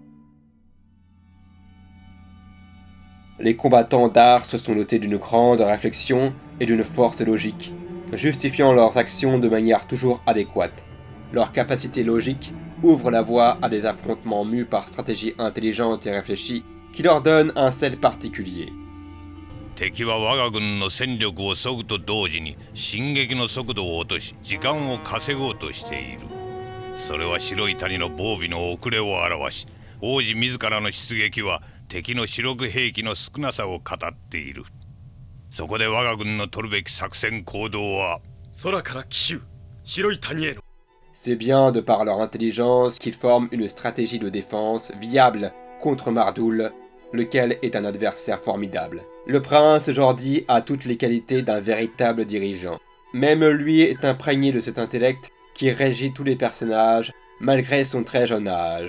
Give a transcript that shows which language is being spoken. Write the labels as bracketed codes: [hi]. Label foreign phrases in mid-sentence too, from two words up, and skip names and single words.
[fr] Les combattants d'Ars se sont dotés d'une grande réflexion et d'une forte logique, justifiant leurs actions de manière toujours adéquate. Leur capacité logique ouvre la voie à des affrontements mus par stratégie intelligente et réfléchie qui leur donnent un sel particulier. [ja] 敵は我が軍の戦力を削ぐと同時に進撃の速度を落とし時間を稼ごうとしている。それは白い谷の防備の遅れを表し、王子自らの出撃は敵の主力兵器の少なさを語っている。そこで我が軍の取るべき作戦行動は空から奇襲、白い谷への。 [fr] C'est bien de par leur intelligence qu'ils forment une stratégie de défense viable contre Mardul, lequel est un adversaire formidable. Le prince Jordi a toutes les qualités d'un véritable dirigeant. Même lui est imprégné de cet intellect qui régit tous les personnages, malgré son très jeune âge.